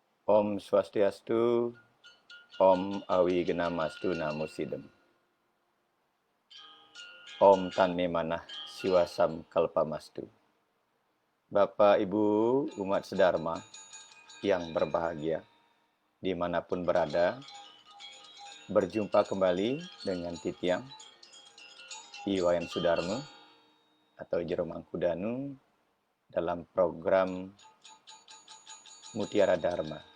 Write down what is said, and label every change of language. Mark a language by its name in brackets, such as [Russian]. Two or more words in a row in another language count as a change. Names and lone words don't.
[Sanskrit] Om Swastiastu, Om Awigamastu Namo Sidem. Om Tanme Manah Siwasam Kalpamastu. [Indonesian] Bapak Ibu umat sedharma yang berbahagia, dimanapun berada, berjumpa kembali dengan Titiang Iwayan Sudarmo atau Jero Mangkudanu dalam program Mutiara Dharma.